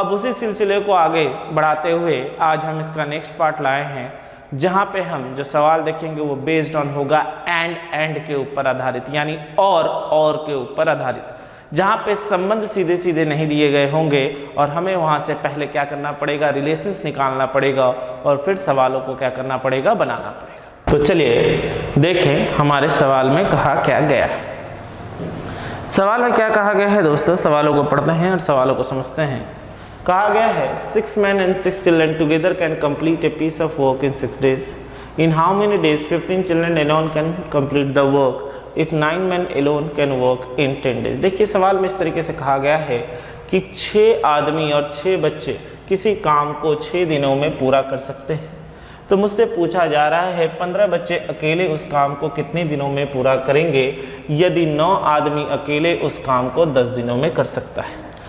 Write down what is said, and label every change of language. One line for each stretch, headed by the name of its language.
Hindi: अब उसी सिलसिले को आगे बढ़ाते हुए आज हम इसका नेक्स्ट पार्ट लाए हैं, जहाँ पे हम जो सवाल देखेंगे वो बेस्ड ऑन होगा एंड के ऊपर आधारित, यानी और के ऊपर आधारित, जहाँ पे संबंध सीधे सीधे नहीं दिए गए होंगे और हमें वहाँ से पहले क्या करना पड़ेगा, रिलेशंस निकालना पड़ेगा और फिर सवालों को क्या करना पड़ेगा, बनाना पड़ेगा। तो चलिए देखें हमारे सवाल में कहा क्या गया है। सवाल में क्या कहा गया है दोस्तों, सवालों को पढ़ते हैं और सवालों को समझते हैं। कहा गया है
English: 6 men and 6 children together can complete a piece of work in 6 days. In how many days 15 children alone can complete the work if 9 men alone can work in 10 days?
Hindi: देखिए सवाल में इस तरीके से कहा गया है कि 6 आदमी और 6 बच्चे किसी काम को 6 दिनों में पूरा कर सकते हैं। तो मुझसे पूछा जा रहा है 15 बच्चे अकेले उस काम को कितने दिनों में पूरा करेंगे यदि 9 आदमी अकेले उस काम को 10 दिनों में कर सकता है।